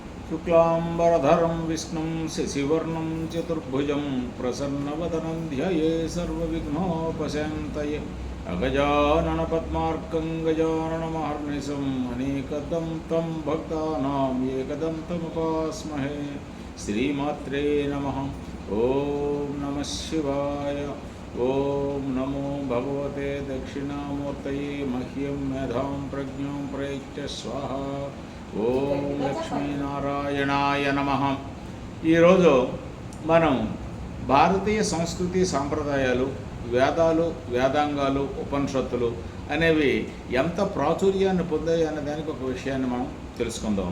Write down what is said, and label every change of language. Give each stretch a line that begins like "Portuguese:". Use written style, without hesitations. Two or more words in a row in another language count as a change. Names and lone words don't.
Sanskrit: शुक्लांबरधरं विष्णुं शशिवर्णं चतुर्भुजं प्रसन्नवदनं ध्याये सर्वविघ्नोपशान्तये अगजाननपद्मार्कं गजाननमहर्निशम् अनेकदं तं भक्तानां एकदन्तमुपास्महे। श्रीमात्रे नमः। ओं नमः शिवाय। ओं नमो भगवते दक्षिणामूर्तये मह्यं मेधां प्रज्ञां प्रयच्छ स्वाहा। ఓం లక్ష్మీనారాయణాయ నమః।
Telugu: ఈరోజు మనం భారతీయ సంస్కృతి సాంప్రదాయాలు, వేదాలు, వేదాంగాలు, ఉపనిషత్తులు అనేవి ఎంత ప్రాచుర్యాన్ని పొందాయి అనే దానికి ఒక విషయాన్ని మనం తెలుసుకుందాం.